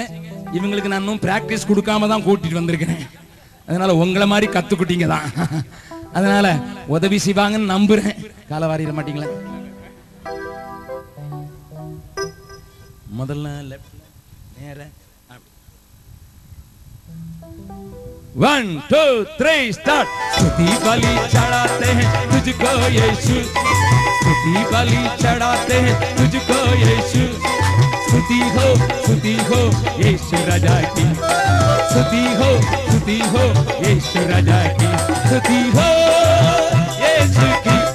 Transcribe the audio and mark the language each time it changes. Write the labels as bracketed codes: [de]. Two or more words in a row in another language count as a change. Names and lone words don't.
[ta] இவங்களுக்கு நான் இன்னும் பிராக்டிஸ் கொடுக்காம தான் கூட்டிட்டு வந்திருக்கிறேன். அதனால உங்களை மாதிரி கத்துக்கிட்டீங்க தான். அதனால உதவி செய்வாங்கன்னு நம்புறேன். காலை வாரிட மாட்டீங்களா? முதல்ல லெஃப்ட் நேரா 1 2 3 स्टार्ट। [hi] स्तुति बलि चढ़ाते हैं तुझको यीशु, स्तुति बलि चढ़ाते हैं तुझको यीशु। स्तुति हो यीशु राजा की, स्तुति हो यीशु राजा की, स्तुति हो यीशु की,